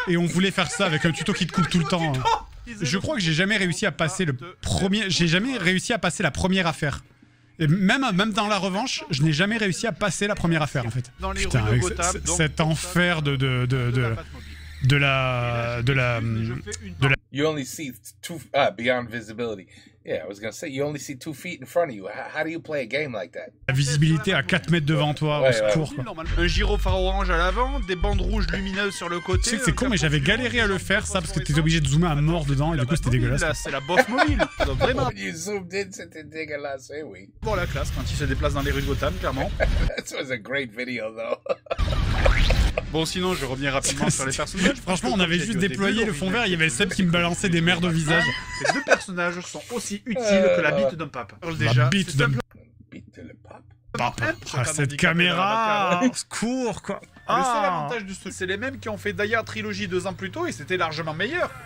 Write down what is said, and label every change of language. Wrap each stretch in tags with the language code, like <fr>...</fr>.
<fr>Et on voulait faire ça avec un tuto qui te coupe tout le temps. Je crois que j'ai jamais réussi à passer la première affaire. Et même dans la revanche, je n'ai jamais réussi à passer la première affaire en fait. Putain, avec cet enfer de la</fr> <en>You only see beyond visibility. Yeah, I was gonna say you only see 2 feet in front of you. How do you play a game like that?</en> <fr>La visibilité à 4 mètres devant toi, au secours quoi. Un gyrophare orange à l'avant, des bandes rouges lumineuses sur le côté. Tu sais que c'est con, mais j'avais galéré à le faire ça parce que t'étais obligé de zoomer à mort dedans et du coup c'était dégueulasse. Là, c'est la bosse mobile. Vraiment.</fr> <en>You zoomed in,</en> <fr>c'était dégueulasse, eh oui. Pour la classe quand il se déplace dans les rues de Gotham, clairement.</fr> <en>That was a great video though.</en> <fr>Bon, sinon, je reviens rapidement sur les personnages. Franchement, on avait juste déployé le fond vert, il y avait le Seb qui me balançait des merdes au visage. Ces deux personnages sont aussi utiles que la bite d'un pape. La bite d'un</fr> <en>Beat to the pop.</en> <fr>cette caméra, au secours quoi. Le seul avantage de ce, c'est les mêmes qui ont fait Die Hard Trilogy 2 ans plus tôt et c'était largement meilleur.</fr>